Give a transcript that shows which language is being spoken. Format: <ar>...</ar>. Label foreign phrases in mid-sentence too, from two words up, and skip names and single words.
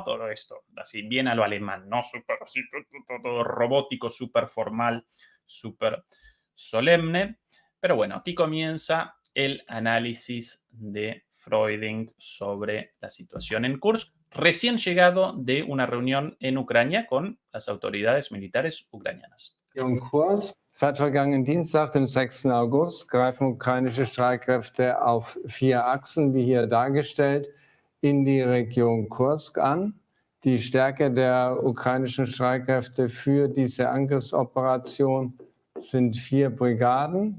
<es>Todo esto, así bien a lo alemán, ¿no? Súper así, todo robótico, súper formal, súper solemne. Pero bueno, aquí comienza el análisis de Freuding sobre la situación en Kursk, recién llegado de una reunión en Ucrania con las autoridades militares ucranianas. Kursk.</es> <de>Seit vergangenen Dienstag, dem 6. August, greifen ukrainische Streitkräfte auf 4 Achsen, wie hier dargestellt, in die Region Kursk an. Die Stärke der ukrainischen Streitkräfte für diese Angriffsoperation sind 4 Brigaden.</de>